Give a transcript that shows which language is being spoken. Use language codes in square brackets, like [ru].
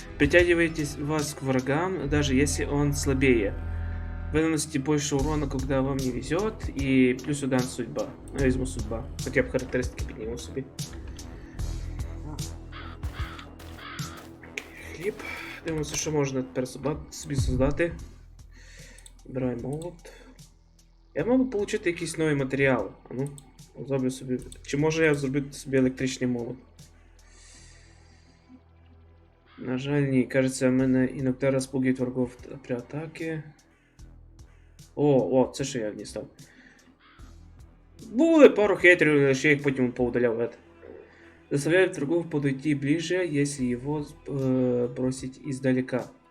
[ru] Притягивайте вас к врагам, даже если он слабее. Вы наносите больше урона, когда вам не везет. И плюс удар судьба. [uk] Я візьму судьба. Хоча б характеристики підніму собі. Хліб. Дивимося, що можна тепер собі создати. Вибирай молот. Я мав би отримати якийсь новий матеріал. А ну, зроблю собі. Чи може я зробити собі електричний молот? На жаль, ні. Кажеться, мене іноді розпугують врагов при атаці. О, це що я не став. Були пару хейтерів, але ще їх потім поудаляв. [ru] Заставляет врагов подойти ближе, если его бросить издалека.